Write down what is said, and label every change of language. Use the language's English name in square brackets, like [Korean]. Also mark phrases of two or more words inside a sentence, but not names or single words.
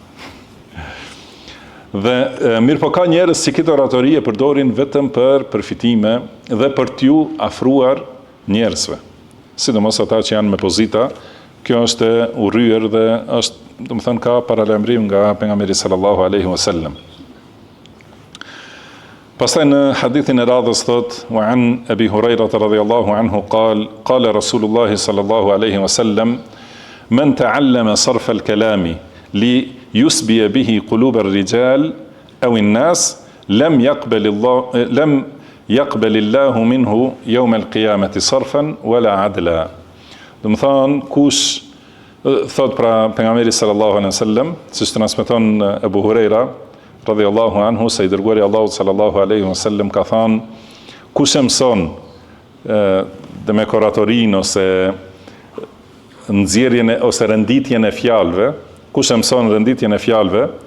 [Albanian] Dhe mirë po ka njerëz që këtë oratori e përdorin vetëm për përfitime dhe për t'ju afruar njerëzve. Sidomos ata që janë me pozita, kjo është e urryer dhe është, domethënë ka paralajmërim nga pejgamberi [Arabic] صلى الله عليه وسلم. [Albanian] Pastaj në hadithin e radhës thot: [Arabic] "وعن أبي هريرة رضي الله عنه قال رسول الله صلى الله عليه وسلم من تعلم صرف الكلام ليسبي به قلوب الرجال أو الناس لم يقبل الله منه يوم القيامة صرفا ولا عدلا." [Albanian] Domethënë kush thot pra pejgamberi [Arabic] صلى الله عليه وسلم, [Albanian] siç transmeton Abu Huraira [Arabic] رضي الله عنه, [Albanian] se I dërguari Allahu [Arabic] صلى الله عليه وسلم [Albanian] ka thënë: kush e mëson dhe me oratorin ose nxjerrjen ose renditjen e fjalëve, kush e mëson renditjen e fjalëve,